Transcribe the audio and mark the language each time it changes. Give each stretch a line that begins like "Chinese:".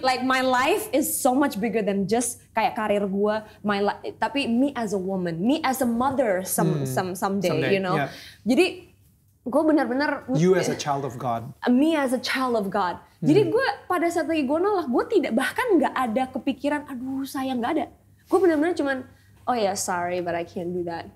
English: Like my life is so much bigger than just
Indonesian: kayak karir gue.
English: Tapi me as a woman, me as a mother someday, you know.
Indonesian: Jadi gue benar-benar
English: you as a child of God, me as a child of God.
Indonesian: Jadi gue pada saat lagi gue nolak, gue tidak, bahkan nggak ada kepikiran aduh sayang, nggak ada. Gue benar-benar cuman
English: oh ya sorry but I can't do that.